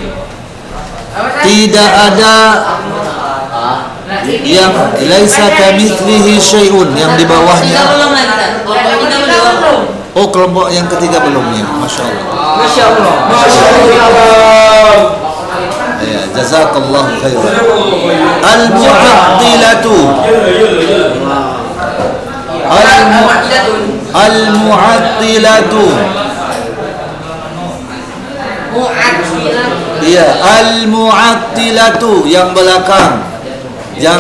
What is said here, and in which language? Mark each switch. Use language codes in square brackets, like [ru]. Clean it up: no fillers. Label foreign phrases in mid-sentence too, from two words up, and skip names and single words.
[id] Tidak ada yang [ar] laisa kamitslihi syai'un, [id] yang di bawahnya. Oh, kelompok yang ketiga belum ya. [ar] Masya Allah. Masya Allah. [id] Ya, [ar] jazakallahu khairan. Al-mu'attilatu. Al-mu'attilatu. [id] Iya, al-mu'attilatu yang belakang.